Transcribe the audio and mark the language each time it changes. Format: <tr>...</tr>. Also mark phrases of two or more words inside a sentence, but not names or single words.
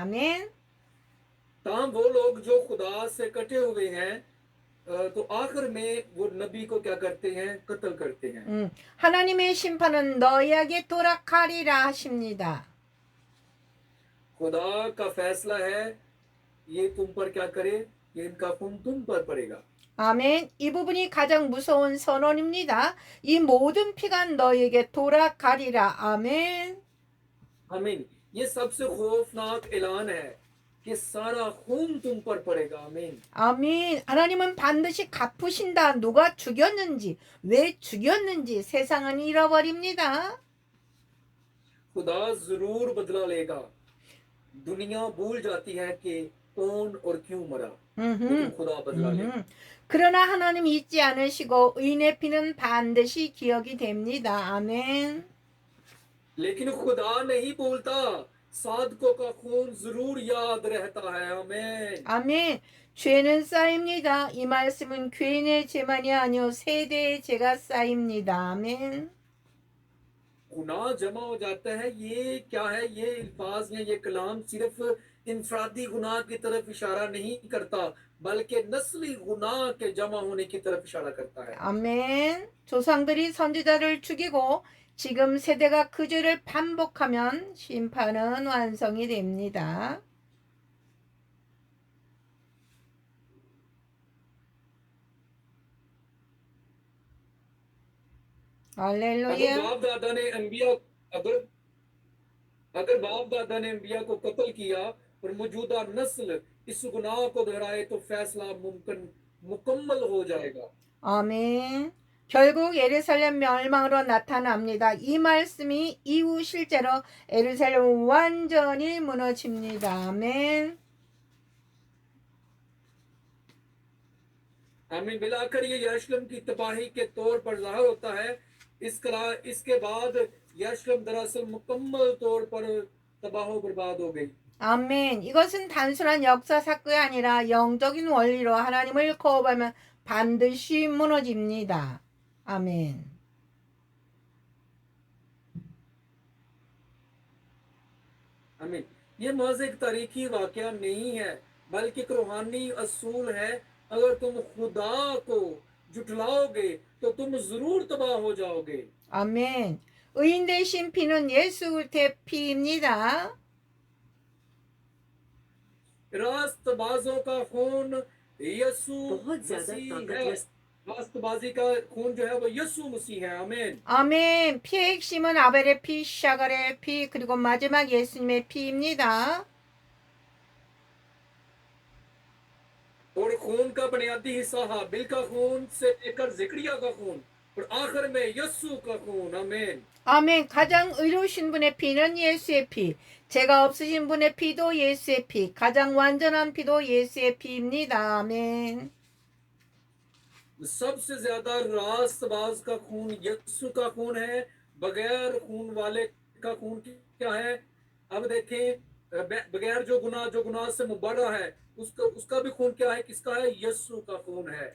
<ko>아멘.</ko> <ur>تام وہ لوگ جو خدا سے کٹے ہوئے ہیں، تو آخر میں وہ نبی کو کیا کرتے ہیں? قتل کرتے ہیں.</ur> <ko>하나님의 심판은 너희에게 돌아가리라 하십니다.</ko> <ur>خدا کا فیصلہ ہے، یہ تم پر کیا کرے? یہ ان کا خون تم پر پڑے گا.</ur> <ko>아멘. 이 부분이 가장 무서운 선언입니다. 이 모든 피가 너희에게 돌아가리라. 아멘.</ko> <ur>आमीन। یہ سب سے خوفناک اعلان ہے کہ سارا خون تم پر پڑے گا. आमीन।</ur> <ko>아멘. 하나님은 반드시 갚으신다. 누가 죽였는지, 왜 죽였는지 세상은 잃어버립니다.</ko> <ur>خدا ضرور بدلہ لے گا. دنیا بھول جاتی ہے کہ کون اور کیوں مرا، لیکن خدا بدلہ لے گا.</ur> <ko>그러나 하나님 잊지 않으시고 의인의 피는 반드시 기억이 됩니다. 아멘.</ko> <ur>لیکن خدا نہیں بھولتا، سادھکوں کا خون ضرور یاد رہتا ہے. आमीन।</ur> <ko>아멘. 죄는 쌓입니다. 이 말씀은 죄인의 죄만이 아니요 세대의 죄가 쌓입니다. 아멘.</ko> <ur>گناہ جمع ہو جاتا ہے، یہ کیا ہے? یہ الفاظ یا یہ کلام صرف انفرادی گناہ کی طرف اشارہ نہیں کرتا، بلکہ نسلی گناہ کے جمع ہونے کی طرف اشارہ کرتا ہے.</ur> <ko>아멘. 조상들이 선지자를 죽이고 지금 세대가 그 죄를 반복하면 심판은 완성이 됩니다. 할렐루야.</ko> <ur>اگر باپ دادا نے انبیا کو قتل کیا اور موجودہ نسل اس گناہ کو دہرائے تو فیصلہ مکمل ہو جائے گا.</ur> <ko>아멘. 결국 예루살렘 멸망으로 나타납니다. 이 말씀이 이후 실제로 예루살렘 완전히 무너집니다. 아멘.</ko> <ur>आमीन। ملا کر یہ یروشلم کی تباہی کے طور پر ظاہر ہوتا ہے. اس کے بعد یروشلم دراصل مکمل طور پر تباہ برباد ہو گئی.</ur> <ko>아멘. 이것은 단순한 역사 사건이 아니라 영적인 원리로 하나님을 거부하면 반드시 무너집니다. 아멘.</ko> <ur>आमीन। یہ محض ایک تاریخی واقعہ نہیں ہے، بلکہ ایک روحانی اصول ہے. اگر تم خدا کو جٹلاؤ گے تو تم ضرور تباہ ہو جاؤ گے.</ur> <ko>아멘. 의인 대신 피는 예수 피입니다.</ko> <ur>راستبازوں کا خون یسوع بہت زیادہ مسیح ہے. ताकतवर راستبازی کا خون جو ہے وہ یسوع مسیح ہے. आमीन।</ur> <ko>아멘. 피의 핵심은 아벨의 피, 샤갈의 피, 그리고 마지막 예수님의 피입니다.</ko> <ur>اور خون کا بنیادی حصہ ہابیل کا خون سے لے کر زکریا کا خون اور آخر میں یسوع کا خون آمین</ur> <ko>아멘. 가장 의로우신 분의 피는 예수의 피. 죄가 없으신 분의 피도 예수의 피. 가장 완전한 피도 예수의 피입니다. 아멘.</ko> <ur>سب سے زیادہ راستباز کا خون یسوع کا خون ہے بغیر خون والے کا خون کیا ہے اب دیکھیں بغیر جو گناہ سے مبرا ہے اس کا بھی خون کیا ہے کس کا ہے یسوع کا خون ہے</ur>